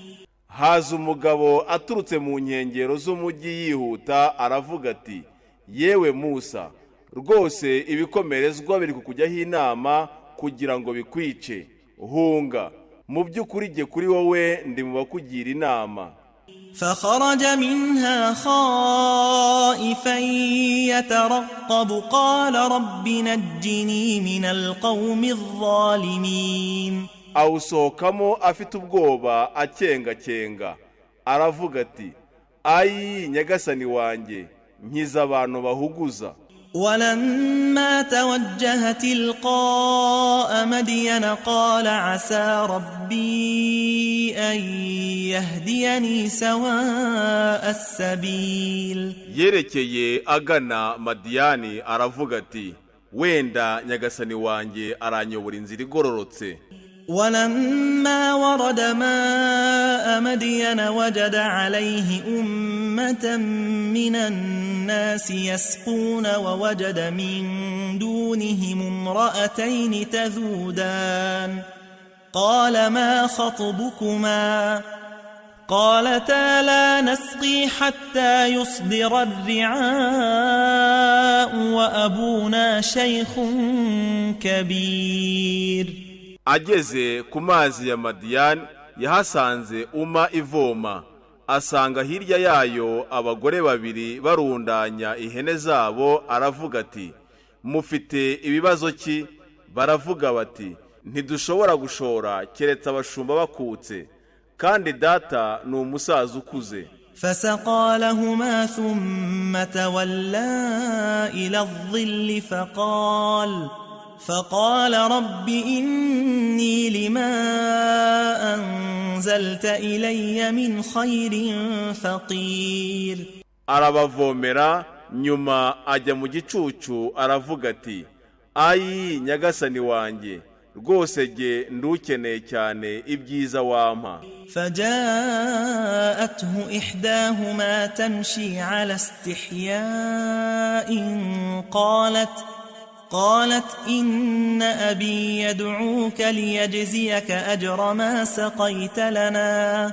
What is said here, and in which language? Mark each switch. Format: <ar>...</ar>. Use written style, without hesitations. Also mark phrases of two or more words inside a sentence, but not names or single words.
<rw>haza umugabo aturutse mu nkengero z'umujyi yihuta aravuga ati yewe Musa, rwose ibikomerezwa biri kukujyaho inama kugira ngo bikwice, hunga, mu by'ukuri jye kuri wowe ndi mu bakugira inama.</rw> <ar>فخرج منها خائفا يترقب قال رب نجني من القوم الظالمين.</ar> <rw>awusohokamo afite ubwoba akenga, aravuga ati ayi nyagasani wanjye, nkiza abantu bahuguza.</rw> <ar>ولما توجه تلقاء مدين قال عسى ربي أن يهديني سواء السبيل.</ar> <rw>yerekeye agana Madiyani aravuga ati wenda nyagasani wanjye aranyobora inzira igororotse.</rw> <ar>ولما ورد ماء مدين وجد عليه أمة من الناس يسقون ووجد من دونهم امرأتين تذودان قال ما خطبكما قالتا لا نسقي حتى يصدر الرعاء وأبونا شيخ كبير.</ar> <rw>ageze ku mazi ya Madiyani yahasanze uma ivoma, asanga hirya yayo abagore babiri barundanya ihene zabo. Aravuga ati mufite ibibazo ki? Baravuga bati ntidushobora gushora keretse abashumba bakutse, kandi data ni umusaza ukuze.</rw> <ar>فسقى لهما ثم تولى إلى الظل فقال رب إني لما أنزلت إلي من خير فقير.</ar> <rw>arabavomera nyuma ajya mu gicucu aravuga ati ayi nyagasani wanjye rwose jye ndukeneye cyane ibyiza wampa.</rw> <ar>فجاءته إحداهما تمشي على استحياء قالت إن أبي يدعوك ليجزيك أجر ما سقيت لنا.</ar>